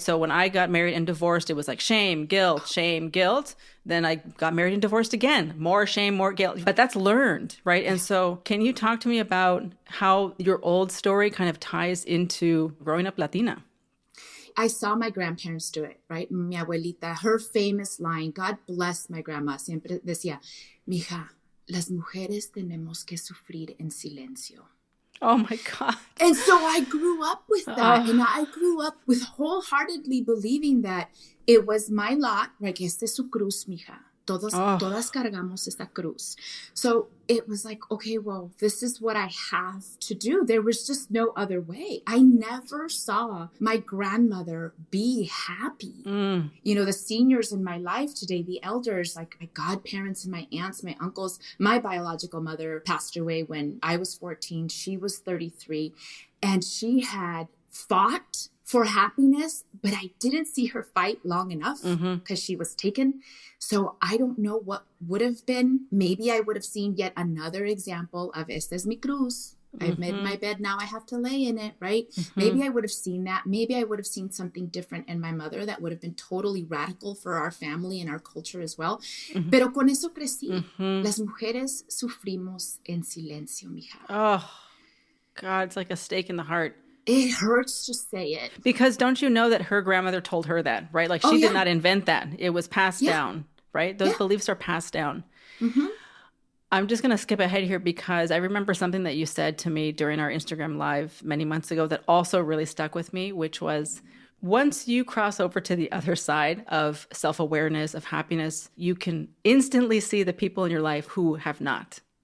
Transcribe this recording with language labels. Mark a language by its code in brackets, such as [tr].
[en] So when I got married and divorced, it was like shame, guilt, shame, guilt. Then I got married and divorced again, more shame, more guilt. But that's learned, right? And so can you talk to me about how your old story kind of ties into growing up Latina? I saw my grandparents do it, right? [es] Mi abuelita, [en] her famous line, God bless my grandma, [es] siempre decía, mija, las mujeres tenemos que sufrir en silencio. [en] Oh my God. And so I grew up with that. And I grew up with wholeheartedly believing that it was my lot, like, [es] este es su cruz, mija. Todas cargamos esta cruz. [en] So it was like, okay, well, this is what I have to do. There was just no other way. I never saw my grandmother be happy. You know, the seniors in my life today, the elders, like my godparents and my aunts, my uncles, my biological mother passed away when I was 14. She was 33. And she had fought for happiness, but I didn't see her fight long enough because she was taken. So I don't know what would have been. Maybe I would have seen yet another example of [es] esta es mi cruz. [en] I've made my bed. Now I have to lay in it, right? Maybe I would have seen that. Maybe I would have seen something different in my mother that would have been totally radical for our family and our culture as well. [es] Pero con eso crecí. Las mujeres sufrimos en silencio, mija. [en] Oh, God, it's like a stake in the heart. It hurts to say it. Because don't you know that her grandmother told her that, right? Like she did not invent that. It was passed down, right? Those beliefs are passed down. I'm just going to skip ahead here because I remember something that you said to me during our Instagram Live many months ago that also really stuck with me, which was once you cross over to the other side of self-awareness, of happiness, you can instantly see the people in your life who have not.